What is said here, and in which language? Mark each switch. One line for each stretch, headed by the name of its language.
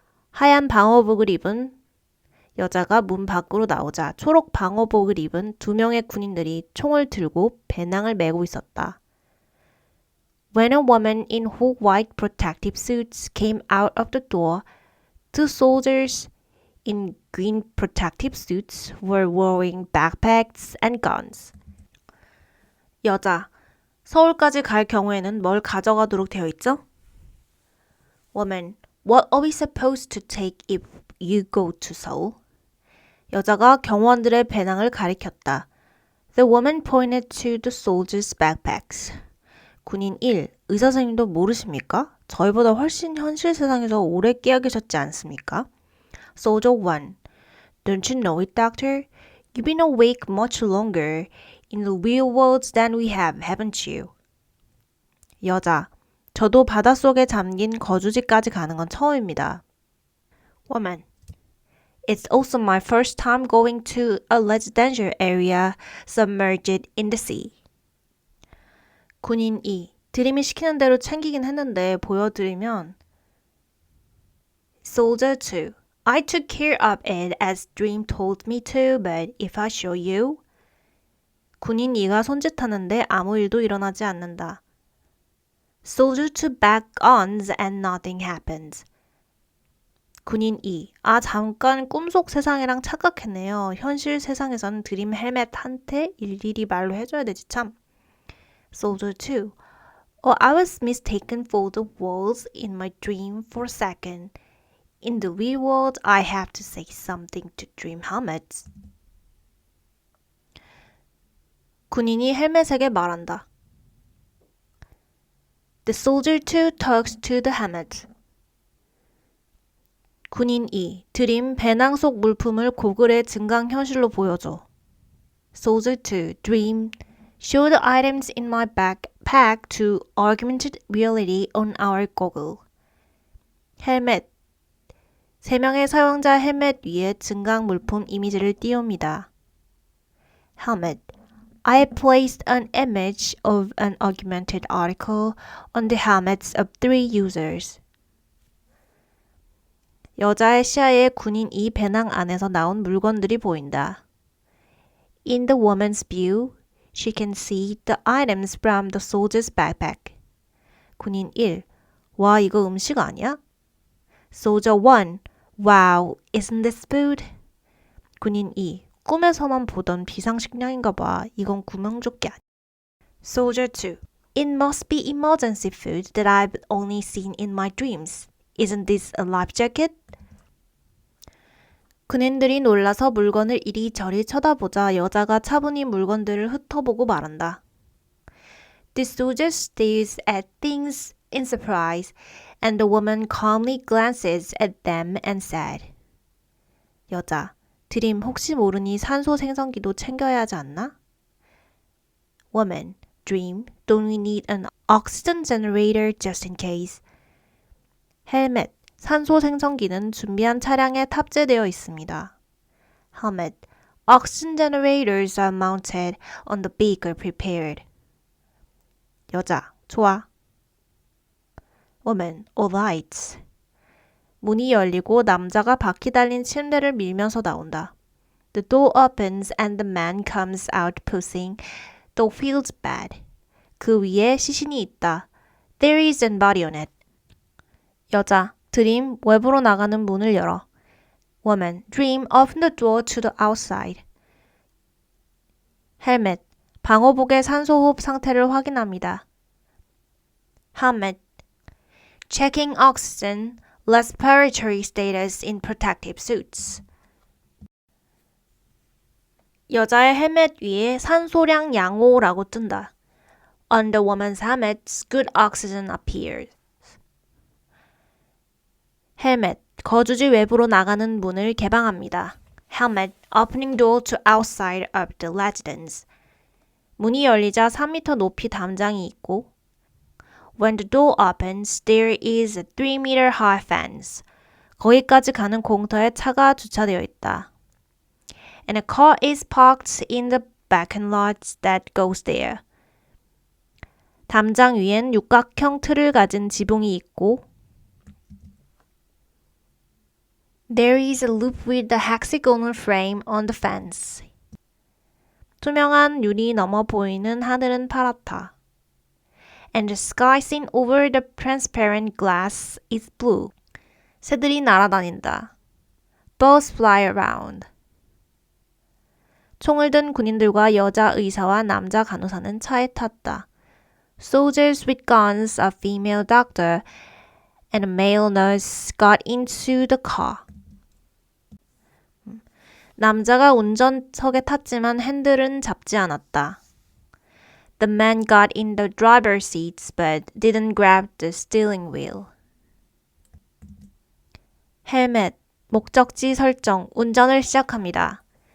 Korean: 하얀 방호복을 입은 여자가 문 밖으로 나오자 초록 방호복을 입은 2명의 군인들이 총을 들고 배낭을 메고 있었다.
English: When a woman in her white protective suits came out of the door, 2 soldiers in green protective suits were wearing backpacks and guns.
Korean: 여자, 서울까지 갈 경우에는 뭘 가져가도록 되어 있죠?
English: Woman, what are we supposed to take if you go to Seoul?
Korean: 여자가 경호원들의 배낭을 가리켰다.
English: The woman pointed to the soldiers' backpacks.
Korean: 군인 1, 의사 선생님도 모르십니까? 저희보다 훨씬 현실 세상에서 오래 깨어 계셨지 않습니까?
English: Soldier 1, don't you know it, doctor? You've been awake much longer in the real world than we have, haven't you?
Korean: 여자, 저도 바닷속에 잠긴 거주지까지 가는 건 처음입니다.
English: Woman, it's also my first time going to a residential area submerged in the sea.
Korean: 군인 2, 드림이 시키는 대로 챙기긴 했는데 보여드리면
English: Soldier 2, I took care of it as Dream told me to, but if I show you
Korean: 군인 2가 손짓하는데 아무 일도 일어나지 않는다.
English: Soldier 2 back ons and nothing happens.
Korean: 군인 2, 잠깐 꿈속 세상이랑 착각했네요. 현실 세상에서는 드림 헬멧한테 일일이 말로 해줘야 되지 참.
English: Soldier 2, I was mistaken for the walls in my dream for a second. In the real world, I have to say something to dream helmets.
Korean: 군인이 헬멧에게 말한다.
English: The soldier 2 talks to the helmet.
Korean: 군인 2, 드림 배낭 속 물품을 고글의 증강현실로 보여줘.
English: Soldier 2, Dream, show the items in my backpack to augmented reality on our goggle.
Korean: 헬멧, 3명의 사용자 헬멧 위에 증강 물품 이미지를 띄웁니다. Helmet,
English: I placed an image of an augmented article on the helmets of 3 users.
Korean: 여자의 시야에 군인 이 배낭 안에서 나온 물건들이 보인다.
English: In the woman's view, she can see the items from the soldier's backpack.
Korean: 군인 1. 와, 이거 음식 아니야? Soldier 1.
English: Wow, isn't this food? 군인 2.
Korean: 꿈에서만 보던 비상식량인가 봐. 이건 구명조끼 아니야. Soldier 2.
English: It must be emergency food that I've only seen in my dreams. Isn't this a life jacket?
Korean: 군인들이 놀라서 물건을 이리저리 쳐다보자 여자가 차분히 물건들을 훑어보고 말한다.
English: The soldier stares at things in surprise, and the woman calmly glances at them and said.
Korean: 여자, 드림 혹시 모르니 산소 생성기도 챙겨야 하지 않나?
English: Woman, Dream, don't we need an oxygen generator just in case?
Korean: 헬멧, 산소 생성기는 준비한 차량에 탑재되어 있습니다.
English: Helmet, oxygen generators are mounted on the vehicle prepared.
Korean: 여자, 좋아.
English: Woman, all right.
Korean: 문이 열리고 남자가 바퀴 달린 침대를 밀면서 나온다.
English: The door opens and the man comes out pushing the field bed.
Korean: 그 위에 시신이 있다.
English: There is a body on it.
Korean: 여자, 드림, 외부로 나가는 문을 열어.
English: Woman, Dream, open the door to the outside.
Korean: 헬멧, 방호복의 산소호흡 상태를 확인합니다.
English: Helmet, checking oxygen, respiratory status in protective suits.
Korean: 여자의 헬멧 위에 산소량 양호라고 뜬다.
English: On the woman's helmet, good oxygen appears.
Korean: 헬멧, 거주지 외부로 나가는 문을 개방합니다.
English: Helmet, opening door to outside of the residence.
Korean: 문이 열리자 3m 높이 담장이 있고
English: When the door opens, there is a 3-meter high fence.
Korean: 거기까지 가는 공터에 차가 주차되어 있다.
English: And a car is parked in the parking lot that goes there.
Korean: 담장 위엔 육각형 틀을 가진 지붕이 있고
English: There is a loop with the hexagonal frame on the fence.
Korean: 투명한 유리 너머 보이는 하늘은 파랗다.
English: And the sky seen over the transparent glass is blue.
Korean: 새들이 날아다닌다.
English: Birds fly around.
Korean: 총을 든 군인들과 여자 의사와 남자 간호사는 차에 탔다.
English: Soldiers with guns, a female doctor, and a male nurse got into the car.
Korean: 남자가 운전석에 탔지만 핸들은 잡지 않았다.
English: The man got in the driver's seat but didn't grab the steering wheel.
Korean: 헬멧, 목적지 설정, 운전을 시작합니다.